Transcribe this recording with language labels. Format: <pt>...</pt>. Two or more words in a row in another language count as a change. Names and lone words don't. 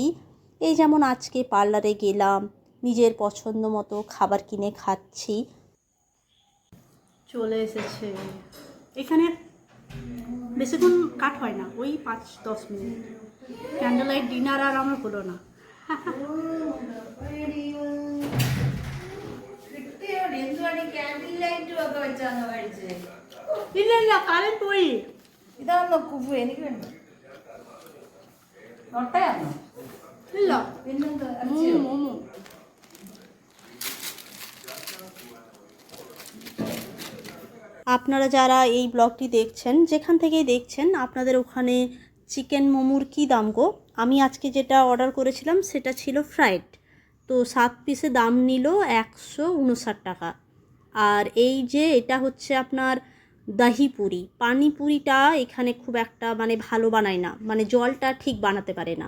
<bn>এই যেমন আজকে পার্লারে গেলাম, নিজের পছন্দ মতো খাবার কিনে খাচ্ছি। চলে এসেছে এখানে, বেশিক্ষণ কাট হয় না, ওই 5-10 মিনিট।</bn> <en>candle light dinner</en> <bn>আর আমার হলো না।</bn> <ml>ഇല്ല ഇല്ല കാലം പോയി. ഇതാണോ കുഫു? എനിക്ക് വേണ്ട. മുട്ടയാണോ? ഇല്ല, പിന്നെന്താ? മോമോ.</ml> <bn>আপনারা যারা এই ব্লগটি দেখছেন, যেখান থেকেই দেখছেন, আপনাদের ওখানে চিকেন মোমোর কী দাম গো? আমি আজকে যেটা অর্ডার করেছিলাম সেটা ছিল ফ্রাইড, তো 7 পিসে দাম নিল 159 টাকা। আর এই যে এটা হচ্ছে আপনার দহি পুরি, পানিপুরিটা এখানে খুব একটা মানে ভালো বানায় না, মানে জলটা ঠিক বানাতে পারে না।</bn>